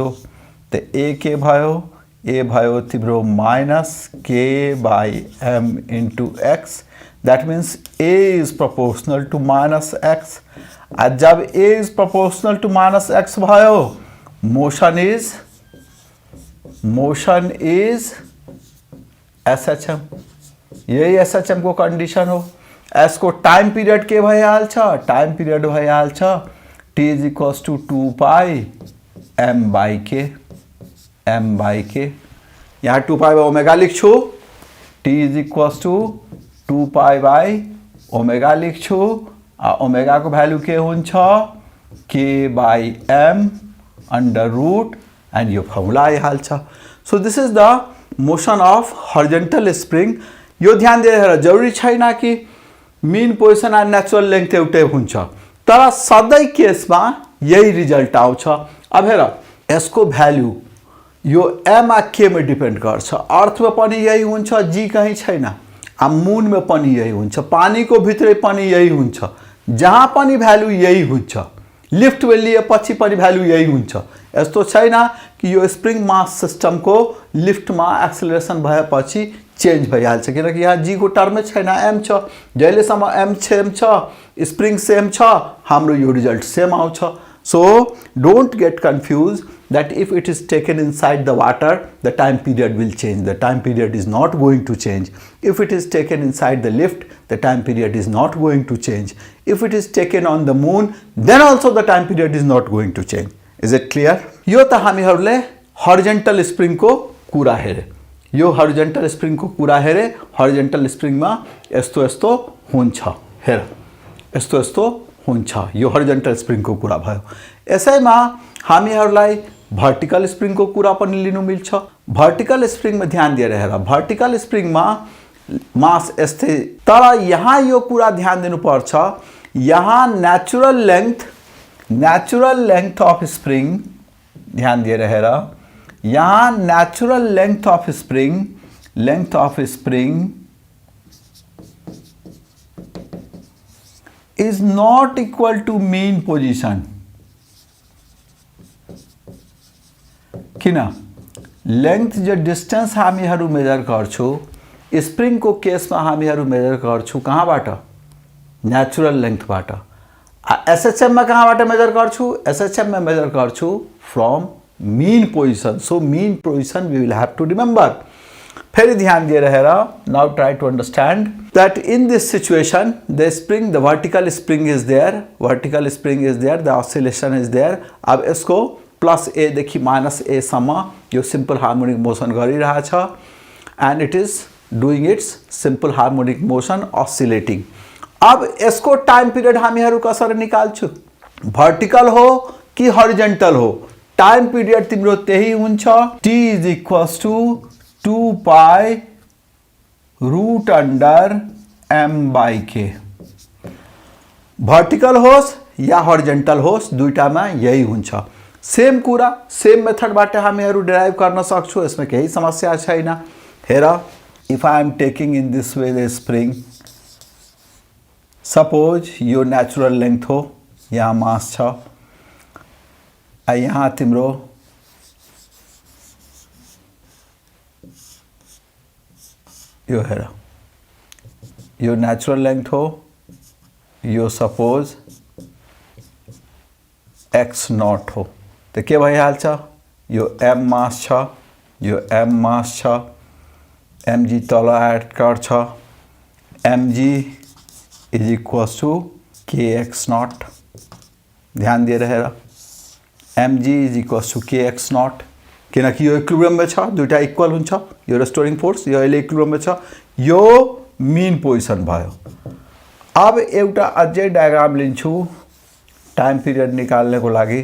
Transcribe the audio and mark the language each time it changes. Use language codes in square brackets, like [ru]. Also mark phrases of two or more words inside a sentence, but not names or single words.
[en] तो a [ne] के भयो तिम्रो [en] minus k by m into x, that means a is proportional to minus x। जब a is proportional to minus x भयो, motion is SHM। [ne] यही SHM को कंडीशन हो। S को [en] time period [ne] के भइहाल छ, [en] time period [ne] भइहाल छ [en] t is equals to 2 pi m by k। [ne] यहाँ 2 pi by ओमेगा लिख्छु, [en] t is equals to 2 pi by [ne] ओमेगा लिख्छु। ओमेगा को भ्यालु के हुन्छ, [en] k by m under root [ne] एंड यो फर्मुला आइहाल्छ। [en] So this is the motion of horizontal spring. [ne] यो ध्यान दिएर हेर, जरुरी छैन कि [en] mean position [ne] एंड [en] natural length [ne] एउटै हुन्छ, तर सधैँ केसमा यही रिजल्ट आउँछ। अब हेर, यसको भ्यालु यो m आ k में डिपेंड गर्छ। अर्थ में पनि यही हुन्छ, जी कहीं छैन। मून में पनि यही हुन्छ, पानी को भित्रै पनि यही हुन्छ, जहाँ पनि भ्यालु यही हुन्छ। लिफ्ट में लिएपछि पनि भ्यालु यही हुन्छ। यस्तो छैन कि यो [en] spring mass system [ne] को लिफ्ट में एक्सेलरेशन भएपछि चेंज भइहाल्छ, किनकि यहाँ जी को टर्म छैन, एम छ। जहिलेसम्म एम सेम छ, स्प्रिङ सेम छ, हाम्रो यो रिजल्ट सेम आउँछ। [en] So don't get confuse that if it is taken inside the water, the time period will change. The time period is not going to change. If it is taken inside the lift, the time period is not going to change. If it is taken on the moon, then also the time period is not going to change. Is it clear? [ne] यो त हामीहरूले हरिजेंटल स्प्रिङ को कुरा हेरे। यो हरिजेंटल स्प्रिङ को कुरा हेरे। हरिजेंटल स्प्रिङमा यस्तो यस्तो हुन्छ, हेर यस्तो यस्तो हुन्छ। यो हरिजेंटल स्प्रिङ को कुरा भयो। यसैमा हामीहरूलाई भर्टिकल स्प्रिङ को कुरा पनि लिनु मिल्छ। भर्टिकल स्प्रिङमा ध्यान दिएर हेर, भर्टिकल स्प्रिङमा मास यस्तै, तर यहाँ यो कुरा ध्यान दिनुपर्छ, यहाँ [en] natural length of spring, [ne] ध्यान दिएर हेर, यहाँ [en] natural length of spring is not equal to mean position. [ne] किन? लेंथ जो डिस्टेंस हामीहरू मेजर गर्छौं, स्प्रिङ को केसमा हामीहरू मेजर गर्छौं कहाँबाट? नेचुरल लेंथबाट। एसएचएम में कहाँबाट मेजर गर्छौं? एसएचएम में मेजर गर्छौं [en] from mean position. So mean position we will have to remember. [hi] फिर ध्यान दिए रहेगा। [en] Now try to understand that in this situation the spring, the vertical spring is there, the oscillation is there. [hi] अब इसको [ne] प्लस ए देखि माइनस ए सम्म यो [en] simple harmonic motion [ne] गरिरहेछ [en] and it is doing its simple harmonic motion oscillating. [ne] अब इसको [en] time period [ne] हामीहरू कसरी निकाल्छु? वर्टिकल हो कि हॉरिजॉन्टल हो, [en] time period [ne] तिम्रो त्यही हुन्छ, [en] t is equals to 2 pi root under m/k. [ne] वर्टिकल होस् या हॉरिजॉन्टल होस्, दुईटामा यही हुन्छ। सेम कुरा सेम मेथडबाट हामीहरू डिराइभ गर्न सक्छौं, यसमा केही समस्या छैन। हेर, [en] If I am taking in this way the spring, [ne] सपोज यो [en] natural length [ne] हो, यहाँ मास छ, यहाँ तिम्रो यो हेर, यो [en] natural length [ne] हो, यो सपोज x0 हो, तो के भइहाल्छ? यो m मास छ, यो m मास छ, mg तल एड गर्छ, [en] mg is equals to kx0. [ne] ध्यान दिएर हेर, [en] mg is equals to kx0, [ne] किनकि यो इक्विलिब्रियम में छ, दुईटा इक्वल हुन्छ। यो [en] restoring force [ne] यो अहिले इक्विलिब्रियम में छ, यो [en] mean position [ne] भयो। अब एउटा अझै डायग्राम लिन्छु [en] time period [ne] निकाल्ने को लागि।